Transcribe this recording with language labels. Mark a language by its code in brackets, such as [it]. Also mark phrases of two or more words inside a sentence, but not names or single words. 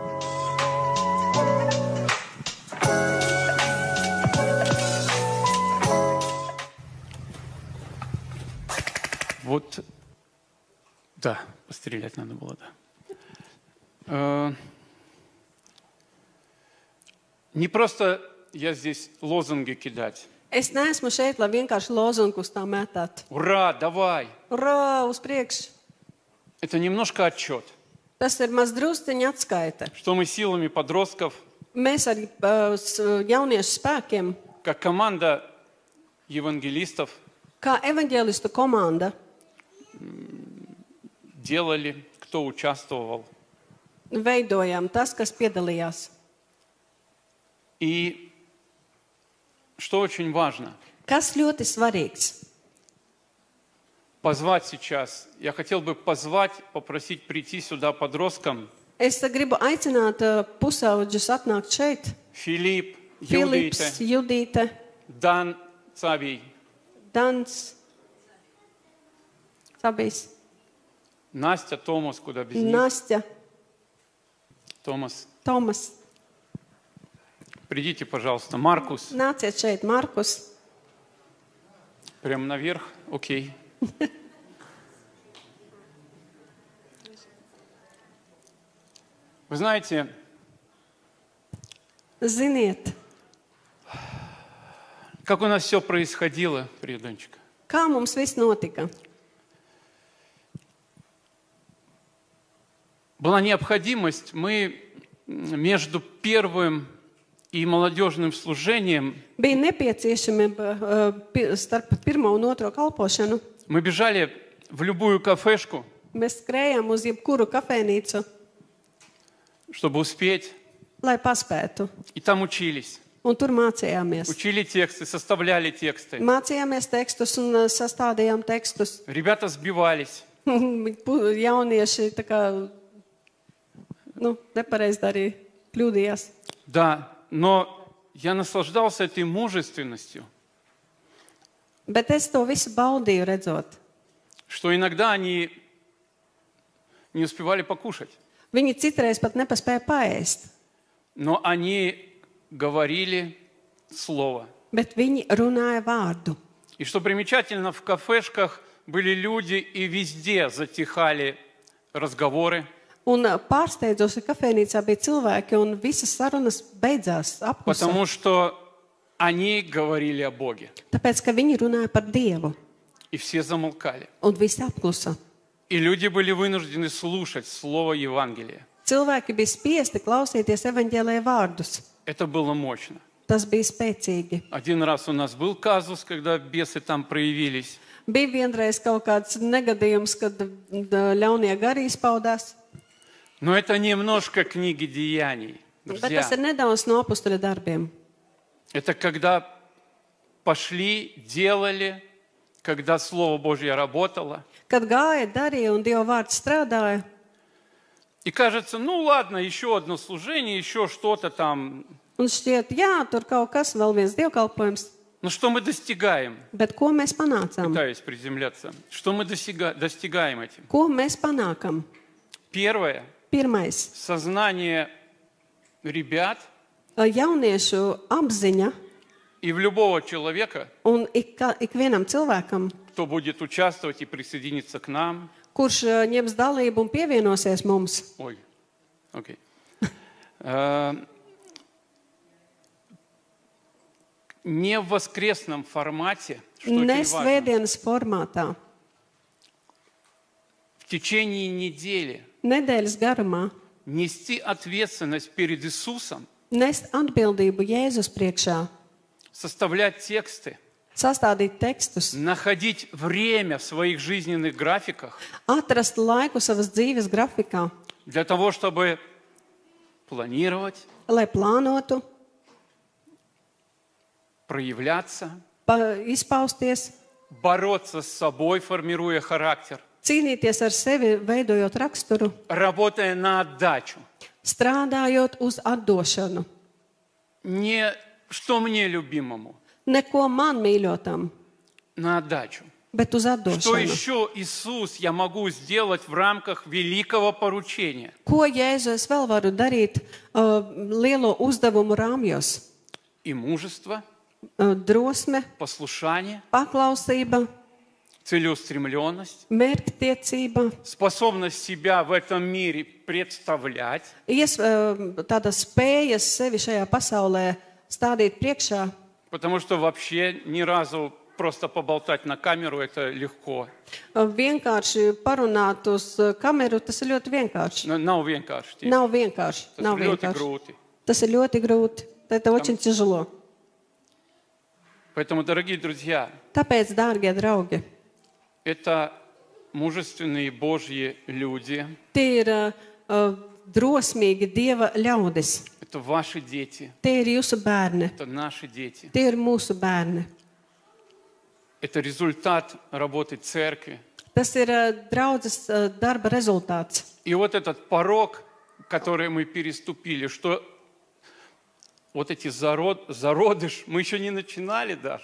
[ru] Вот, да, пострелять надо было, да. Не просто я здесь лозунги кидать. [lv] Es neesmu šeit, lai vienkārši lozungus tā metātu. [ru] Ура, давай! [lv] Urā, uz priekšu! [ru] Это немножко отчет, [lv] Tas ir maz drusciņa atskaite. [ru] что мы силами подростков, [lv] Mēs ar jauniešu spēkiem, [ru] как команда евангелистов, [lv] kā evaņģēlistu komanda, [ru] делали, кто участвовал. [lv] veidojām tas, kas piedalījās. [ru] И что очень важно, [lv] Kas ļoti svarīgs? [ru] позвать сейчас, я хотел бы позвать, попросить прийти сюда подросткам [lv] Es gribu aicināt pusaudžus atnākt šeit. [ru] Филипп, [lv] Filips, [ru] Юдīte, [lv] Judīte, [ru] Дан, Цавий, [lv] Dans, Sabijs, [ru] Настя, Томас, куда без них, [lv] Nastja, [ru] Томас. [lv] Tomas. [ru] Придите, пожалуйста, Маркус, [lv] Nāciet šeit, Markus. [ru] прямо наверх, окей. Вы знаете, [lv] Ziniet, [ru] как у нас все происходило, Придончик. [lv] kā mums viss notika? [ru] Была необходимость, мы между первым и молодежным служением [lv] Bija nepieciešamība starp pirmo un otro kalpošanu. [ru] мы бежали в любую кафешку, [lv] Mēs skrējām uz jebkuru kafejnīcu, [ru] чтобы успеть, [lv] lai paspētu. [ru] и там учились. [lv] Un tur mācījāmies. [ru] Учили тексты, составляли тексты. [lv] Mācījāmies tekstus un sastādījām tekstus. [ru] Ребята сбивались. [lv] Jaunieši tā kā, nepareizi darīja, kļūdījās. [ru] Да, но я наслаждался этой мужественностью, [lv] Bet es to visu baudīju redzot. [ru] что иногда они не успевали покушать, [lv] Viņi citreiz pat nepaspēja paēst, [ru] но они говорили слово. [lv] bet viņi runāja vārdu. [ru] И что примечательно, в кафешках были люди, и везде затихали разговоры. [lv] Un pārsteidzoši kafejnīcā bija cilvēki, un visas sarunas beidzās apklusē. [ru] Потому что они говорили о Боге. [lv] Tāpēc, ka viņi runāja par Dievu, [ru] И все замолкали. [lv] un visi apklusa. [ru] И люди были вынуждены слушать слово Евангелия. [lv] Cilvēki bija spiesti klausīties evaņģēlīja vārdus. [ru] Это было мощно. [lv] Tas bija spēcīgi. [ru] Один раз у нас был казус, когда бесы там проявились. [lv] Bija vienreiz kaut kāds negadījums, kad ļaunie gari izpaudās. [ru] Но это немножко книги деяний, [lv] Bet [ru] друзья. [lv] tas ir nedaudz no apustuļa darbiem. [ru] Это когда пошли, делали, когда Слово Божье работало. [lv] Kad gāja, darīja un Dieva vārds strādāja, [ru] И кажется, ну ладно, еще одно служение, еще что-то там. [lv] un šķiet, jā, tur kaut kas, vēl viens dievkalpojums, [ru] Но что мы достигаем? [lv] bet ko mēs panācām? [ru] Пытаюсь приземляться. Что мы достигаем этим? [lv] Ko mēs panākam? [ru] Первое. [lv] Pirmais, [ru] Сознание ребят [lv] jauniešu apziņa [ru] и в любого человека, [lv] un ikvienam cilvēkam, [ru] кто будет участвовать и присоединиться к нам. [lv] kurš ņems dalību un pievienosies mums. [ru] Ой, окей. Не в воскресном формате, что [lv] Ne [ru] очень важно. [lv] svētdienas formātā, [ru] В течение недели [lv] nedēļas garumā, [ru] нести ответственность перед Иисусом, [lv] nest atbildību Jēzus priekšā, [ru] составлять тексты, [lv] sastādīt tekstus, [ru] находить время в своих жизненных графиках [lv] atrast laiku savas dzīves grafikā, [ru] для того, чтобы планировать, [lv] lai plānotu, [ru] проявляться, [lv] izpausties, [ru] бороться с собой, формируя характер, [lv] cīnīties ar sevi, veidojot raksturu, [ru] работая на отдачу. [lv] strādājot uz atdošanu. [ru] Не что мне любимому, [lv] Neko man mīļotam, [ru] на отдачу. [lv] bet uz [ru] Что [lv] atdošanu. [ru] еще, Иисус, я могу сделать в рамках великого поручения? [lv] Ko Jēzu es vēl varu darīt lielo uzdevumu rāmjos? [ru] И мужество, [lv] Drosme, [ru] послушание, [lv] paklausība, [ru] целеустремленность, [lv] mērķtiecība, [ru] способность себя в этом мире представлять, [lv] tāda spējas sevi šajā pasaulē stādīt priekšā. [ru] потому что вообще ни разу просто поболтать на камеру это легко. [lv] Vienkārši parunāt uz kameru, tas ir ļoti vienkārši. Nav vienkārši. Nav vienkārši. Tas Nav ir ļoti vienkārši. grūti. Tas ir ļoti grūti. [ru] Это очень tяжело. Поэтому, дорогие друзья, [lv] Tāpēc, dārgie draugi, [ru] это мужественные Божьи люди, [lv] tie ir drosmīgi Dieva ļaudis. [ru] это ваши дети, [lv] Tie ir jūsu bērni. [ru] это наши дети. [lv] Tie ir mūsu bērni. [ru] Это результат работы церкви. [lv] Tas ir draudzes darba rezultāts. [ru] И вот этот порог, который мы переступили, что вот эти зародыш, мы еще не начинали даже.